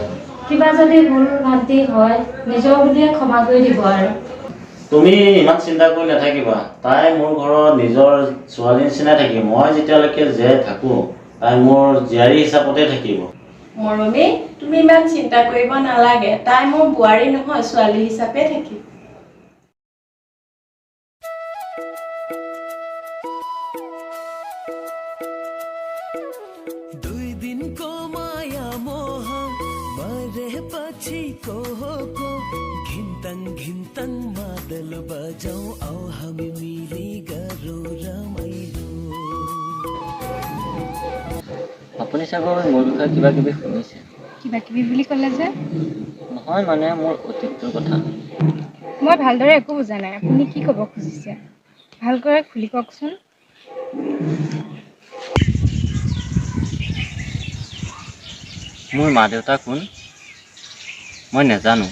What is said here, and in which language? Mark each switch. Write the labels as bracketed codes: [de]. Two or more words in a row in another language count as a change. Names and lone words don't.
[as] কিবা যদি ভুল ভ্ৰান্তি হয়, নিজৰ বুলিয়ে ক্ষমা কৰি দিব আৰু। তুমি ইমান চিন্তা কৰি নাথাকিবা। তাই মোৰ ঘৰৰ নিজৰ ছোৱালী নিচিনাই থাকিব। মই যেতিয়ালৈকে জীয়াই থাকোঁ, তাই মোৰ জীয়াৰী হিচাপতে থাকিব। মৰমী, তুমি ইমান চিন্তা কৰিব নালাগে। তাই মোৰ বোৱাৰী নহয়, ছোৱালী হিচাপে থাকিব। [ne] घिन्तन मादल बजाऊ आओ हम मिली गरो रमाइलो। [as] আপুনি চাগৈ মোৰ বিষয়ে কিবা কিবি শুনিছে? কিবা কিবি বুলি ক'লে যে? নহয় মানে মোৰ অতীতটোৰ কথা। মই ভালদৰে একো বুজা নাই। আপুনি কি ক'ব খুজিছে? ভালকৈ খুলি কওকচোন। মোৰ মা দেউতা কোন মই নাজানো।